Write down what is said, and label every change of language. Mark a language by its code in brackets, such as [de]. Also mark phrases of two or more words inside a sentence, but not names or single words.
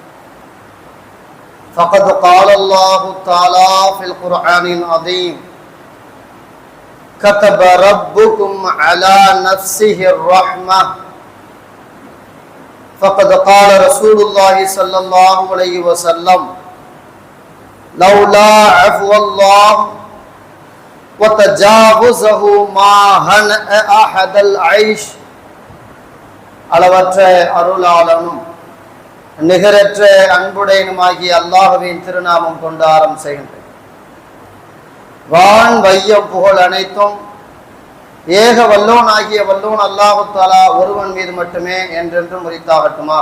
[ar] فقد قال الله تعالى في القرآن العظيم: كتب ربكم على نفسه الرحمة. فقد قال رسول الله صلى الله عليه وسلم: لولا عفو الله وتجاوزه ما هنأ أحد العيش. [ta] அளவற்ற அருளாளனும் நிகரற்ற அன்புடையனுமாகிய அல்லாஹ்வின் திருநாமம் கொண்டு ஆரம்பம் செய்கின்றேன். வான் வையம் புகழ் அனைத்தும் ஏக வல்லோன் ஆகிய வல்லோன் [ar] الله تعالى [ta] ஒருவன் மீது மட்டுமே என்றென்றும் உரித்தாகட்டுமாக.